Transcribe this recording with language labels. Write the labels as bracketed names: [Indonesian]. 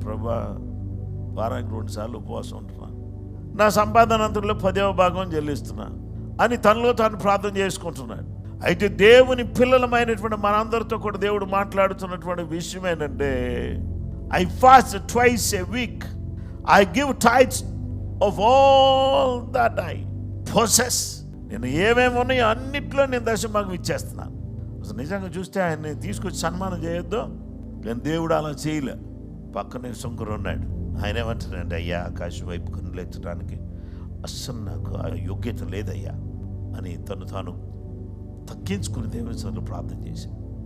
[Telugu] ప్రభా, వారానికి 2 సార్లు ఉపవాసం ఉంటున్నాను, నా సంపాదన అంతట్లో 10వ భాగం చెల్లిస్తున్నా అని తనలో తాను ప్రార్థన చేసుకుంటున్నాడు. అయితే దేవుని పిల్లలమైనటువంటి మనందరితో కూడా దేవుడు మాట్లాడుతున్నటువంటి విషయం ఏంటంటే, [English] I fast twice a week. I give tithes of all that I possess. [Telugu] నేను ఏమేమి ఉన్నాయో అన్నిట్లో నేను దశమభాగం ఇచ్చేస్తున్నాను. అసలు నిజంగా చూస్తే ఆయన్ని తీసుకొచ్చి సన్మానం చేయొద్దు, కానీ దేవుడు అలా చేయలే. పక్కనే శంకరు ఉన్నాడు. ఆయన ఏమంటాడంటే, అయ్యా ఆకాశం వైపు కన్నులెత్తడానికి అస్సలు నాకు ఆ యోగ్యత లేదయ్యా అని తను తాను తగ్గించుకుని దేవుని సన్నిధిలో ప్రార్థన చేశాడు.